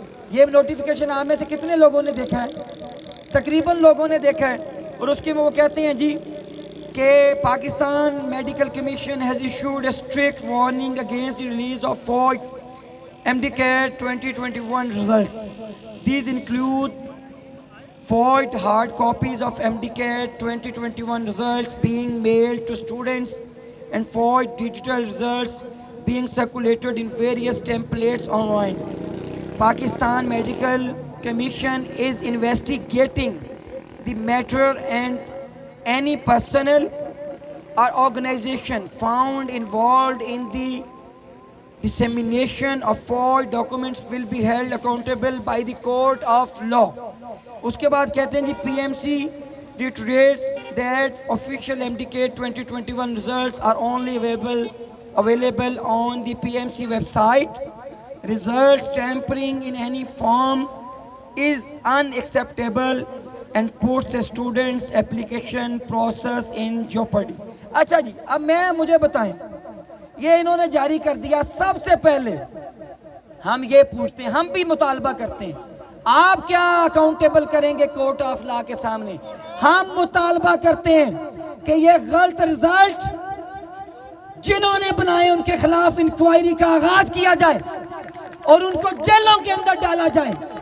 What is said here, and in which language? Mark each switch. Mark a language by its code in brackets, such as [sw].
[ur] یہ نوٹیفیکیشن آپ میں سے کتنے لوگوں نے دیکھا ہے؟ تقریباً لوگوں نے دیکھا ہے. اور اس کے میں وہ کہتے ہیں جی کہ [en] Pakistan medical commission has issued a strict warning against the release of fourth MD CAT 2021 results. These include void hard copies of MD CAT 2021 results being mailed to students and void digital results being circulated in various templates online. Pakistan Medical Commission is investigating the matter, and any personnel or organization found involved in the dissemination of false documents will be held accountable by the court of law. [ur] اس کے بعد کہتے ہیں جی [en] PMC reiterates that official MD CAT 2021 results are only available available on the PMC website. Results tampering in any form is unacceptable and puts the students' application process in jeopardy. [ur] اچھا جی، اب مجھے بتائیں، یہ انہوں نے جاری کر دیا. سب سے پہلے ہم یہ پوچھتے ہیں، ہم بھی مطالبہ کرتے ہیں، آپ کیا اکاؤنٹیبل کریں گے کورٹ آف لا کے سامنے؟ ہم مطالبہ کرتے ہیں کہ یہ غلط رزلٹ جنہوں نے بنائے ان کے خلاف انکوائری کا آغاز کیا جائے اور ان کو جیلوں کے اندر ڈالا جائے.